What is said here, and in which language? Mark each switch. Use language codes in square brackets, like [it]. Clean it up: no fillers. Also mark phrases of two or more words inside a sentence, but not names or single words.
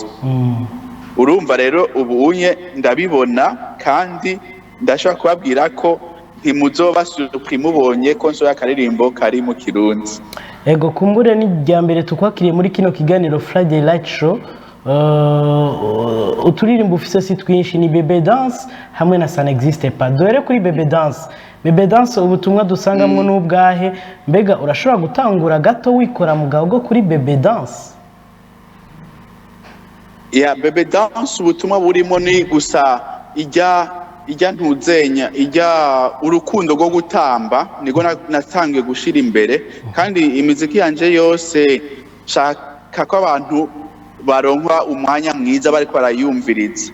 [rn] Urumva rero ubu unye ndabibona kandi ndashobora kubabwira ko ntimuzoba mubonye ko nsoya akaririmbo kari mu kirundi. Ego kumbure ni rya mbere tukwakiriye muri kino kiganiro Friday Light Show. Uturirimbo ufise si twinshi ni Bebe Dance hamwe na Ça n'existe pas. Dore kuri Bebe Dance. Bebe Dance ubutumwa dusangamwe n'ubwahe, mbega urashobora gutangura gato wikora mu gaho kuri Bebe Dance? Ya Bebe Dance ubutumwa burimo ni gusa ijya ntuzenya urukundo rwo gutamba niko natangiye gushira imbere, kandi imiziki yanje yose shaka ko abantu baronka umwanya mwiza bariko barayumviriza.